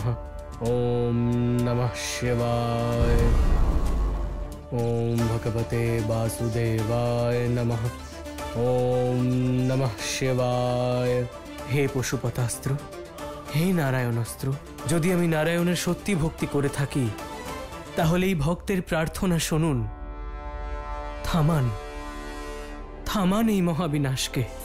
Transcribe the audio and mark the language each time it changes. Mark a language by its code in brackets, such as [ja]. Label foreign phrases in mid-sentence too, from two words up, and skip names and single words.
[sa] ओम नमः शिवाय। ओम भगवते वासुदेवाय नमः। ओम नमः शिवाय। [bn] হে পশুপতাস্ত্র, হে নারায়ণাস্ত্র, যদি আমি নারায়ণের সত্যি ভক্তি করে থাকি তাহলে এই ভক্তের প্রার্থনা শুনুন। থামান, থামান এই মহাবিনাশকে।